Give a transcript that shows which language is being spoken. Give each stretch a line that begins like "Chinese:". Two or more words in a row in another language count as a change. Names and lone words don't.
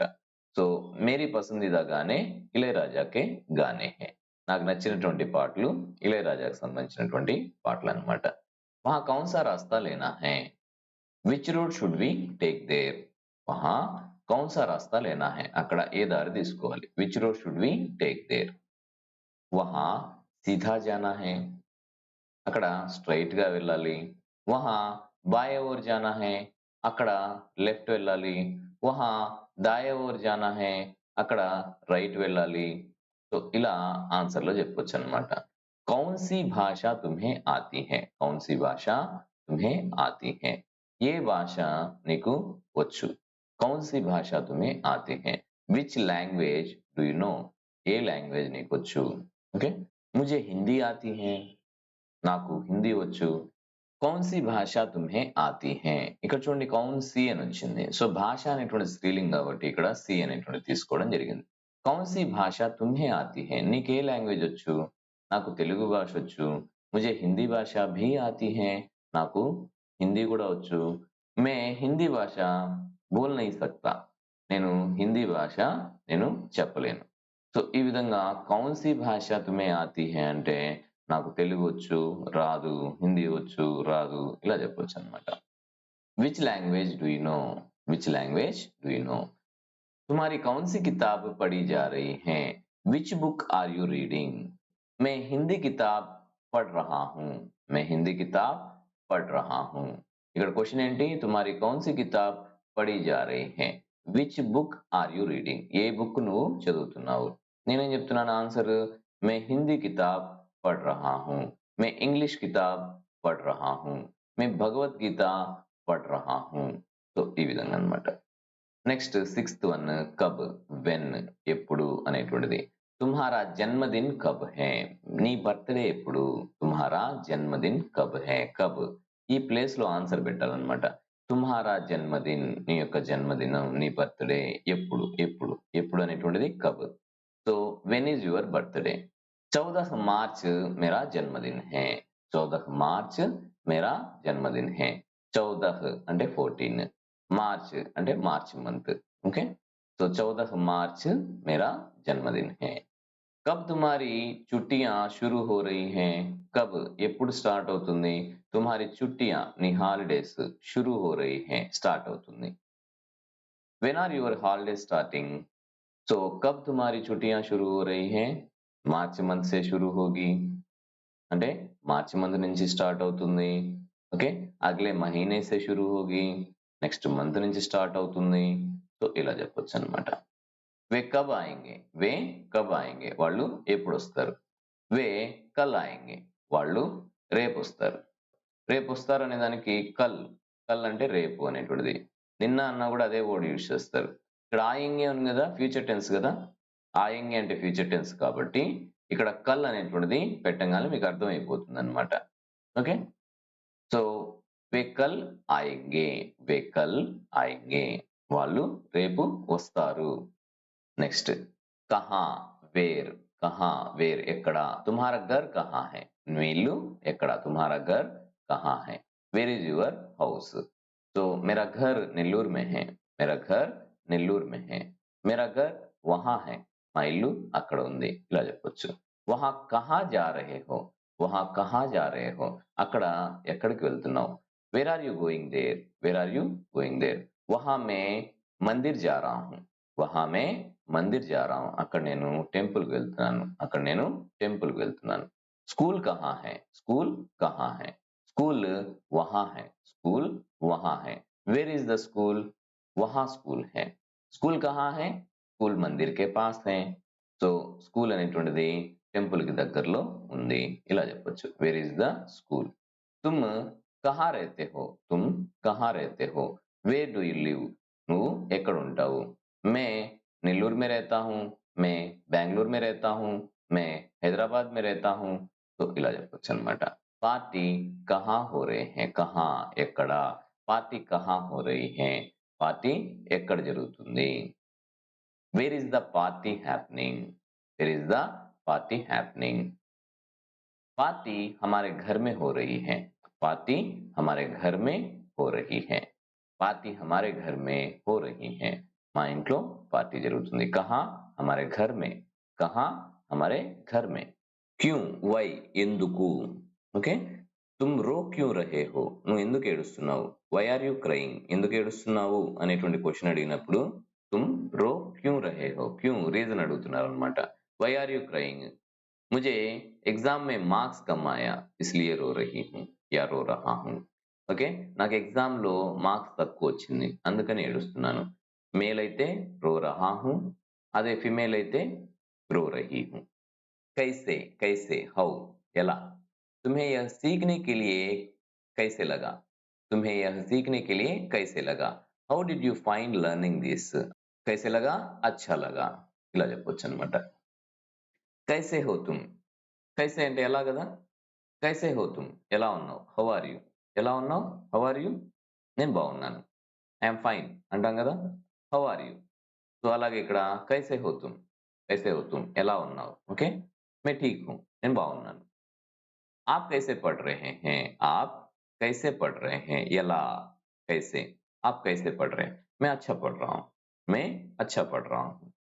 Hindi: सो मेरी पसंदीदा गाने इलैयाराजा के गाने हैं.
Telugu: నాకు నచ్చినటువంటి పాటలు ఇళయరాజాకు సంబంధించినటువంటి పాటలు అన్నమాట.
Hindi: वहाँ कौन सा रास्ता लेना है?
English: Which route should we take there?
Hindi: वहाँ कौन सा रास्ता लेना है?
Telugu: అక్కడ ఏ దారి తీసుకోవాలి?
English: Which road should we take there?
Hindi: वहाँ सीधा जाना है.
Telugu: అక్కడ స్ట్రైట్ గా వెళ్ళాలి.
Hindi: वहाँ बाएँ ओर जाना है.
Telugu: అక్కడ లెఫ్ట్ వెళ్ళాలి.
Hindi: वहाँ दाएँ ओर जाना है.
Telugu: అక్కడ రైట్ వెళ్ళాలి. సో ఇలా ఆన్సర్ లో చెప్పొచ్చు అనమాట.
Hindi: कौन सी भाषा तुम्हें आती है? कौन सी भाषा तुम्हें आती है?
Telugu: ఏ భాష నీకు వచ్చు?
Hindi: कौन सी भाषा तुम्हें आती है?
English: Which language do you know?
Telugu: ఏ లాంగ్వేజ్ నీకు వచ్చు? ఓకే,
Hindi: मुझे हिंदी आती है.
Telugu: నాకు హిందీ వచ్చు.
Hindi: कौन सी भाषा तुम्हें आती है?
Telugu: ఇక్కడ చూడండి కౌన్సీ అని వచ్చింది. సో భాష అనేటువంటి స్త్రీలింగ్ కాబట్టి ఇక్కడ సి అనేటువంటి తీసుకోవడం జరిగింది.
Hindi: कौन सी भाषा तुम्हें आती है?
Telugu: నీకే లాంగ్వేజ్ వచ్చు? నాకు తెలుగు భాష వచ్చు.
Hindi: मुझे हिंदी भाषा भी आती है?
Telugu: నాకు హిందీ కూడా వచ్చు.
Hindi: मैं हिंदी भाषा बोल नहीं सकता.
Telugu: నేను హిందీ భాష చెప్పలేను. సో ఈ విధంగా
Hindi: कौन सी भाषा तुम्हें आती है
Telugu: అంటే నాకు తెలుగు వచ్చు, రాదు, హిందీ వచ్చు, రాదు, ఇలా చెప్పొచ్చు అనమాట.
English: Which language do you know? Which language do you know?
Hindi: तुम्हारी कौन सी किताब पढ़ी जा रही है?
English: Which book are you reading?
Hindi: मैं हिंदी किताब पढ़ रहा हूँ. मैं हिंदी किताब पढ़ रहा हूँ.
Telugu: ఇక్కడ క్వశ్చన్ ఏంటి?
Hindi: तुम्हारी कौन सी किताब पढ़ी जा रही है.
English: Which book are you reading?
Telugu: ఏ బుక్ నువ్వు చదువుతున్నావు? నేనేం చెప్తున్నాను ఆన్సర్?
Hindi: मैं हिंदी किताब पढ़ रहा हूँ. मैं इंग्लिश किताब पढ़ रहा हूँ. मैं భగవద్గీత पढ़ रहा हूँ.
Telugu: సో ఈ విధంగా అన్నమాట.
English: next 6th one
Telugu: కబ్, వెన్, ఎప్పుడు అనేటువంటిది.
Hindi: तुम्हारा जन्मदिन कब है?
Telugu: నీ బర్త్డే ఎప్పుడు?
Hindi: तुम्हारा जन्मदिन कब है?
Telugu: కబ్ ఈ ప్లేస్ లో ఆన్సర్ పెట్టాలన్నమాట.
Hindi: तुम्हारा जन्मदिन,
Telugu: నీ యొక్క జన్మదినం, నీ బర్త్డే ఎప్పుడు? ఎప్పుడు ఎప్పుడు అనేటువంటిది కబ్.
English: So when is your birthday?
Hindi: 14 मार्च मेरा जन्मदिन है. 14 मार्च मेरा जन्मदिन है.
Telugu: 14 అంటే 14, మార్చ్ అంటే
English: March month.
Telugu: ఓకే,
Hindi: तो 14 मार्च मेरा जन्मदिन है. कब तुम्हारी छुट्टियां शुरू हो रही हैं?
Telugu: कब ఎప్పుడు స్టార్ట్ అవుతుంది?
Hindi: तुम्हारी छुट्टियां
Telugu: నీ హాలిడేస్
Hindi: शुरू हो रही हैं
Telugu: స్టార్ట్ అవుతుంది.
English: when are your holidays starting?
Hindi: तो कब तुम्हारी छुट्टियां शुरू हो रही हैं?
English: March month
Hindi: से शुरू होगी
Telugu: అంటే
English: March month
Telugu: నుంచి స్టార్ట్ అవుతుంది. ఓకే,
Hindi: अगले महीने से शुरू होगी
English: next month
Telugu: నుంచి స్టార్ట్ అవుతుంది. సో ఇలా చెప్పొచ్చు అనమాట.
Hindi: वे कब आएँगे? वे कब आएँगे?
Telugu: వాళ్ళు ఎప్పుడు వస్తారు.
Hindi: वे कल आएँगे?
Telugu: వాళ్ళు రేపు వస్తారు. రేపు వస్తారు అనే దానికి కల్, కల్ అంటే రేపు అనేటువంటిది. నిన్న అన్నా కూడా అదే
English: word use
Telugu: చేస్తారు. ఇక్కడ ఆయేంగే ఉంది కదా,
English: future tense
Telugu: కదా. ఆయేంగే అంటే
English: future tense
Telugu: కాబట్టి ఇక్కడ కల్ అనేటువంటిది పెట్టగానే మీకు అర్థమైపోతుంది అనమాట.
English: okay, so
Hindi: वे कल आएँगे, वे कल आएँगे,
Telugu: వాళ్ళు రేపు వస్తారు. నెక్స్ట్ కహా, వేర్,
Hindi: कहाँ वेर ఎక్కడ तुम्हारा घर कहाँ है
Telugu: మీ ఇల్లు ఎక్కడ
Hindi: तुम्हारा घर कहाँ है
English: where is your house
Hindi: तो मेरा घर नेल्लूर में है मेरा घर नेल्लूर में है मेरा घर वहां है
Telugu: మా ఇల్లు అక్కడ ఉంది ఇలా చెప్పొచ్చు
Hindi: वहां कहाँ जा रहे हो वहां कहाँ जा रहे हो
Telugu: అక్కడ ఎక్కడికి వెళ్తున్నావు
English: where are you going there where are you going there
Hindi: वहां मैं मंदिर जा रहा हूं वहां मैं मंदिर जा रहा हूं
Telugu: అక్కడ నేను టెంపుల్ కి వెళ్తున్నాను అక్కడ నేను టెంపుల్ కి వెళ్తున్నాను
Hindi: स्कूल कहाँ है स्कूल कहाँ है स्कूल वहां है स्कूल वहां है
English: where is the school
Hindi: वहां स्कूल है स्कूल कहाँ है स्कूल मंदिर के पास है
Telugu: సో స్కూల్ అనేటువంటిది టెంపుల్ కి దగ్గరలో ఉంది ఇలా చెప్పొచ్చు
English: where is the
Hindi: स्कूल तुम कहाँ रहते हो तुम कहाँ रहते हो
English: where do you live
Telugu: నువ్వు ఎక్కడ ఉంటావు
Hindi: मैं नेल्लूर में रहता हूँ मैं बेंगलुरु में रहता हूँ मैं हैदराबाद में रहता हूँ तो
Telugu: ఇలా చెప్పొచ్చు అన్నమాట
Hindi: पार्टी कहाँ हो रहे हैं कहाँ ఎక్కడ पार्टी कहाँ हो रही है पार्टी
Telugu: ఎక్కడ జరుగుతుంది
English: where is the party happening where is the party happening
Hindi: पार्टी हमारे घर में हो रही है पार्टी हमारे घर में हो रही है पार्टी हमारे घर में हो रही है
Telugu: మా ఇంట్లో పార్టీ జరుగుతుంది
Hindi: कहाँ हमारे घर में कहाँ हमारे घर में
Telugu: क्यों why ఎందుకు ఓకే
Hindi: तुम रो क्यों रहे हो
Telugu: నువ్వు ఎందుకు ఏడుస్తున్నావు
English: why are you crying
Telugu: ఎందుకు ఏడుస్తున్నావు అనేటువంటి క్వశ్చన్ అడిగినప్పుడు
Hindi: तुम रो क्यों रहे हो क्यों
Telugu: రీజన్ అడుగుతున్నారు అన్నమాట
English: why are you crying
Hindi: मुझे एग्जाम में मार्क्स कम आया इसलिए रो रही हूँ या रो रहा हूँ
Telugu: ఓకే నాకు ఎగ్జామ్ లో మార్క్స్ తక్కువ వచ్చింది అందుకని ఏడుస్తున్నాను మేల్ అయితే
Hindi: रो रहा हूँ
Telugu: అదే ఫిమేల్ అయితే
Hindi: रो रही हूँ कैसे कैसे हाउ ఎలా तुम्हें यह सीखने के लिए कैसे लगा तुम्हें यह सीखने के लिए कैसे लगा
English: how did you find learning this
Hindi: कैसे लगा अच्छा लगा
Telugu: ఇలా చెప్పొచ్చు అన్నమాట
Hindi: कैसे हो तुम कैसे
Telugu: అంటే ఎలా కదా
Hindi: कैसे हो तुम
Telugu: ఎలా ఉన్నావు
English: how are you
Telugu: ఎలా ఉన్నావు
English: how are you
Telugu: నేను బాగున్నాను
English: I'm fine
Telugu: అంటాం కదా
English: how are you
Telugu: సో అలాగే ఇక్కడ
Hindi: कैसे हो तुम कैसे हो तुम
Telugu: ఎలా ఉన్నావు ఓకే
Hindi: मैं ठीक हूँ
Telugu: నేను బాగున్నాను
Hindi: आप कैसे पढ़ रहे हैं आप कैसे पढ़ रहे हैं ఎలా कैसे आप कैसे पढ़ रहे हैं मैं अच्छा पढ़ रहा हूँ मैं अच्छा पढ़ रहा हूँ